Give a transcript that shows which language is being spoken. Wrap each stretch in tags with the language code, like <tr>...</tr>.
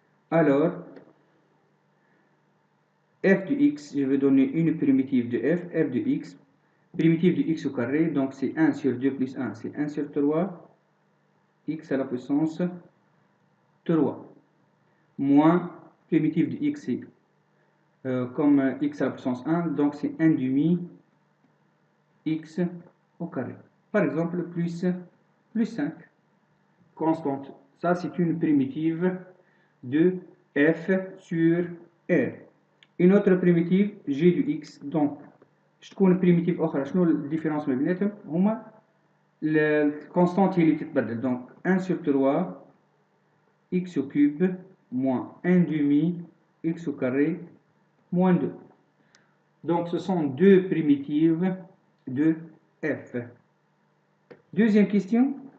<fr>Alors, f de x, je vais donner une primitive de f de x, primitive de x au carré, donc c'est 1 sur 2 plus 1, c'est 1 sur 3, x à la puissance 3, moins primitive de x, c'est comme x à la puissance 1, donc c'est 1 demi x au carré. Par exemple, plus 5, constante. Ça, c'est une primitive de f sur R. Une autre primitive, g de x. Donc, تكون primitive أخرى.</fr> <ar>شنو الديفيرونس ما بيناتهم؟ هما الكونستانت هي اللي تتبدل.</ar> <fr>Donc 1 sur 3 x au cube moins 1 demi x au carré moins 2. Donc ce sont deux primitives de f. Deuxième question.</fr>